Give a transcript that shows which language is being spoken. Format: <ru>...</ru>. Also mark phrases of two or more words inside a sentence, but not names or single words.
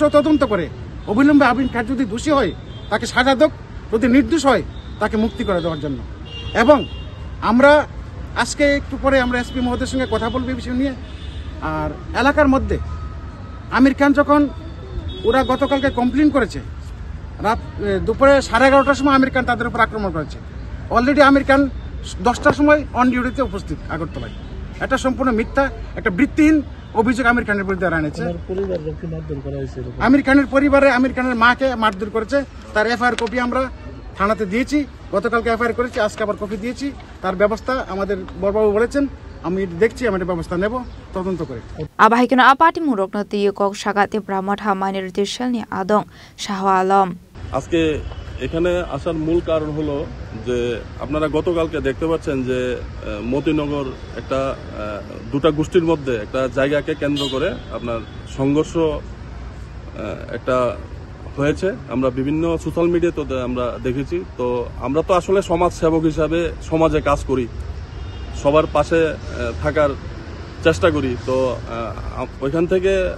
<bn>তদন্ত করে অবিলম্বে আমির খান যদি দোষী হয় তাকে সাজা দেক যদি নির্দোষ হয় তাকে মুক্তি করে দেওয়ার জন্য এবং আমরা আজকে একটু পরে আমরা এসপি মহোদয়ের সঙ্গে কথা বলবো এই বিষয় নিয়ে আর এলাকার মধ্যে আমির খান যখন ওরা গতকালকে কমপ্লেন করেছে রাত দুপুরে 11:30টার সময় আমির খান তাদের উপর আক্রমণ করেছে অলরেডি আমির খান 10টার সময় অন ডিউটিতে উপস্থিত আগরতলায় এটা সম্পূর্ণ মিথ্যা একটা বৃত্তিহীন অভিযোগ আমির খানের বিরুদ্ধে আনেছে আমির খানের পরিবারে আমির খানের মাকে মারধর করেছে তার</bn> <en>FIR copy</en> <bn>আমরা থানাতে দিয়েছি গতকালকে এফআইআর করেছি আজকে আবার কপি দিয়েছি তার ব্যবস্থা আমাদের বড়বাবু বলেছেন আমি দেখছি আমি ব্যবস্থা নেব তদন্ত করে</bn> <trp>Abahikino Apati Muroknoti Kok Shagati Bramotha Minority Cell ni Adong Shah Alam</trp> <bn>আজকে এখানে আসার মূল কারণ হলো যে আপনারা গতকালকে দেখতে পাচ্ছেন যে মতিনগর একটা দুটা গোষ্ঠীর মধ্যে একটা জায়গাকে কেন্দ্র করে আপনার সংঘর্ষ একটা হয়েছে আমরা বিভিন্ন সোশ্যাল মিডিয়াতে আমরা দেখেছি তো আমরা তো আসলে সমাজ সেবক হিসাবে সমাজে কাজ করি সবার পাশে থাকার চেষ্টা করি তো ওইখান থেকে</bn>